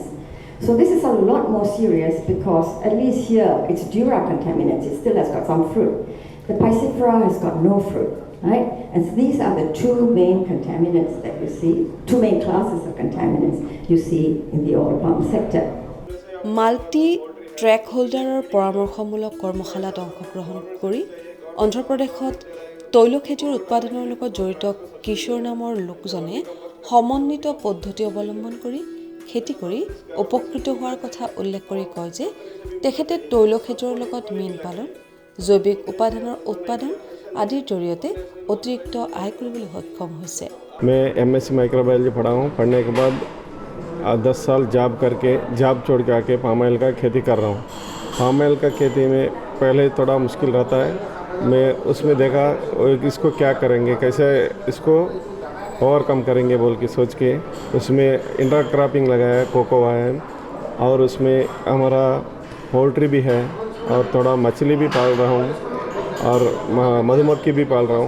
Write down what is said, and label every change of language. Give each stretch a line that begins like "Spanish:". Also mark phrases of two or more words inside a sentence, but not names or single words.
English: So this is a lot more serious because at least here it's dura contaminants, it still has got some fruit. The Piscifera has got no fruit, right? And so these are the 2 main contaminants that you see, 2 main classes of contaminants you see in the oil palm sector. multi-trek holder
Assamese: পৰামৰ্শমূলক কৰ্মশালাত অংশগ্ৰহণ কৰি অন্ধ্ৰপ্ৰদেশত তৈল খেজুৰ উৎপাদনৰ লগত জড়িত কিশোৰ নামৰ লোকজনে সমন্বিত পদ্ধতি অৱলম্বন কৰি খেতি কৰি উপকৃত হোৱাৰ কথা উল্লেখ কৰি কয় যে তেখেতে তৈল খেজুৰৰ লগত মীন পালন, জৈৱিক উপাদানৰ উৎপাদন আদিৰ জৰিয়তে অতিৰিক্ত আয় কৰিবলৈ সক্ষম হৈছে।
Hindi: मैं
English: MSc microbiology
Hindi: पढ़ा हूँ। पढ़ने के बाद 10 साल जॉब छोड़ के आके
English: palm oil
Hindi: का खेती कर रहा हूँ।
English: palm oil
Hindi: का खेती में पहले थोड़ा मुश्किल रहता है। मैं उसमें देखा इसको क्या करेंगे, कैसे इसको ओवरकम करेंगे बोल के सोच के उसमें इंटरक्रॉपिंग लगाया, कोकोआ है, और उसमें हमारा पोल्ट्री भी है और थोड़ा मछली भी पाल रहा हूँ और मधुमक्खी भी पाल रहा हूँ।